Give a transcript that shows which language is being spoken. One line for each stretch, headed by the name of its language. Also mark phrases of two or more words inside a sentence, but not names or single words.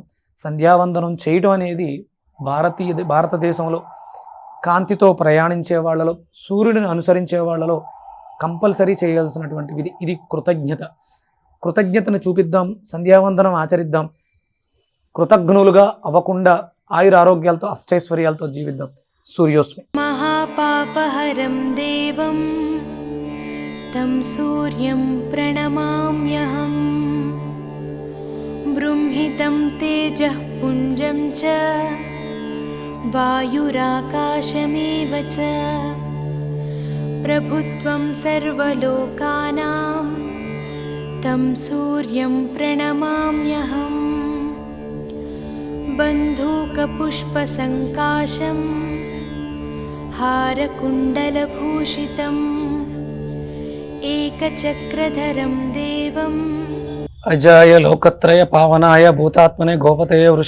Telugu: సంధ్యావందనం చేయడం అనేది భారతదేశంలో కాంతితో ప్రయాణించే వాళ్ళలో, సూర్యుడిని అనుసరించే వాళ్ళలో కంపల్సరీ చేయాల్సినటువంటి విధి. ఇది కృతజ్ఞతను చూపిద్దాం, సంధ్యావందనం ఆచరిద్దాం, కృతజ్ఞులుగా అవ్వకుండా ఆయురారోగ్యాలతో అష్టైశ్వర్యాలతో జీవిద్దాం. సూర్యోస్మి.
Sanskrit: महापापहरं देवं तं सूर्यं प्रणमाम्यहं बृंहितं तेजः पुञ्जं च वायुराकाशमेव च प्रभुत्वं सर्वलोकानां तं सूर्यं प्रणमाम्यहं बन्धूकपुष्पसङ्काशं हारकुण्डलभूषितम् एकचक्रधरं देवम् अजाय लोकत्रय पावनाय भूतात्मने गोपतय वृष